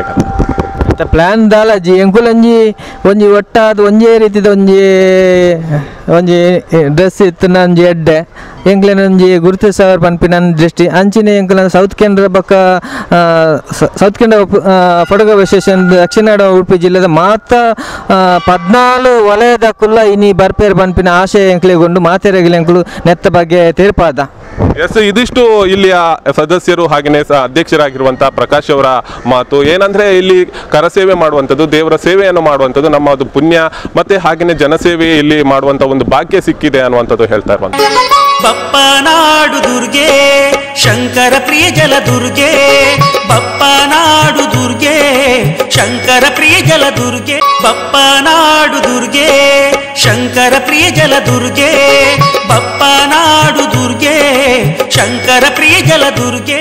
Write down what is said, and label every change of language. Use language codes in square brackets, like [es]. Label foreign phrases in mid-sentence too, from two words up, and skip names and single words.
[tcy] ಪ್ಲಾನ್ ದಾಲಜಿ ಎಂಕುಲಂಜಿ ಒಂಜಿ ಒಟ್ಟಾದ ಒಂಜೇ ರೀತಿದ ಒಂಜಿ ಡ್ರೆಸ್ ಇತ್ತು ಒಂಜಿ ಎಡ್ಡೆ ಎಂಕ್ಲೆನ ಒಂಜಿ ಗುರುತಿಸವರ್ ಪನ್ಪಿನ ದೃಷ್ಟಿ ಅಂಚಿನ ಎಂಕುಲ ಸೌತ್ ಕೇಂದ್ರ ಬೊಕ್ಕ ಸೌತ್ ಕೇಂದ್ರ ಫೋಟೋಗ್ರಫಿ ಅಸೋಸಿಯೇಷನ್ ದಕ್ಷಿಣ ಕನ್ನಡ ಉಡುಪಿ ಜಿಲ್ಲೆದ ಮಾತ 14 ವಲಯದ ಕುಲ್ಲ ಇನಿ ಬರ್ಪೇರ್ ಪನ್ಪಿನ ಆಶಯ ಎಂಕ್ಲೆಗೊಂಡು ಮಾತೆರೆಗಿಲ ಎಂಕ್ಲು ನೆತ್ತ ಬಗ್ಗೆ ತೀರ್ಪಾದ. [kn] ಎಸ್, ಇದಿಷ್ಟು ಇಲ್ಲಿಯ ಸದಸ್ಯರು ಹಾಗೆಯೇ ಅಧ್ಯಕ್ಷರಾಗಿರುವಂಥ ಪ್ರಕಾಶ್ ಅವರ ಮಾತು. ಏನಂದರೆ ಇಲ್ಲಿ ಕರಸೇವೆ ಮಾಡುವಂಥದ್ದು, ದೇವರ ಸೇವೆಯನ್ನು ಮಾಡುವಂಥದ್ದು ನಮ್ಮ ಅದು ಪುಣ್ಯ, ಮತ್ತು ಹಾಗೆಯೇ ಜನಸೇವೆ ಇಲ್ಲಿ ಮಾಡುವಂಥ ಒಂದು ಭಾಗ್ಯ ಸಿಕ್ಕಿದೆ ಅನ್ನುವಂಥದ್ದು ಹೇಳ್ತಾ ಇರುವಂಥ. ಬಪ್ಪನಾಡು ದುರ್ಗೆ ಶಂಕರ ಪ್ರಿಯ ಜಲ ದುರ್ಗೆ, ಬಪ್ಪನಾಡು ದುರ್ಗೆ ಶಂಕರ ಪ್ರಿಯ ಜಲ ದುರ್ಗೆ, ಬಪ್ಪನಾಡು ದುರ್ಗೆ ಶಂಕರ ಪ್ರಿಯ ಜಲ ದುರ್ಗೆ, ಬಪ್ಪನಾಡು ದುರ್ಗೆ ಶಂಕರ ಪ್ರಿಯ ಜಲ ದುರ್ಗೆ.